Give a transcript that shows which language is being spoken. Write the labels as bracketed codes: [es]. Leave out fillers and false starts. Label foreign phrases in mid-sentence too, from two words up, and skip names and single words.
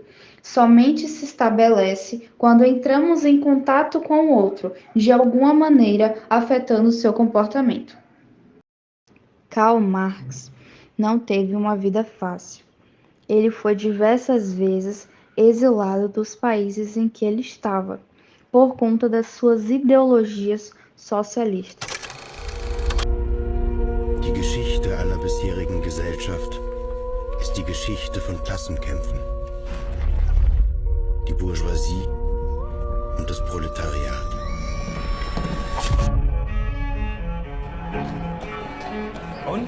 [pt] Somente se estabelece quando entramos em contato com o outro, de alguma maneira afetando seu comportamento. Karl Marx não teve uma vida fácil. Ele foi diversas vezes exilado dos países em que ele estava, por conta das suas ideologias socialistas. [de] Die Geschichte aller bisherigen Gesellschaft ist die Geschichte von Klassenkämpfen. Die Bourgeoisie und das Proletariat. Und?